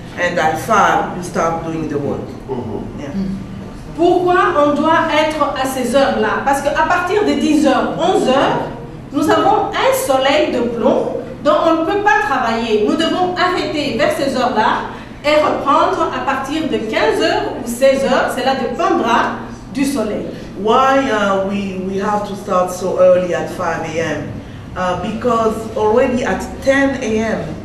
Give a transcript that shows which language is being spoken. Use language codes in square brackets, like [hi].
[en] And at 5, you start doing the work. Yeah. [fr] Pourquoi on doit être à ces heures-là? Parce qu'à partir de 10h, 11h, nous avons un soleil de plomb dont on ne peut pas travailler. Nous devons arrêter vers ces heures-là et reprendre à partir de 15h ou 16h. Cela dépendra du soleil. [en] Why we have to start so early at 5 a.m.? Because already at 10 a.m.,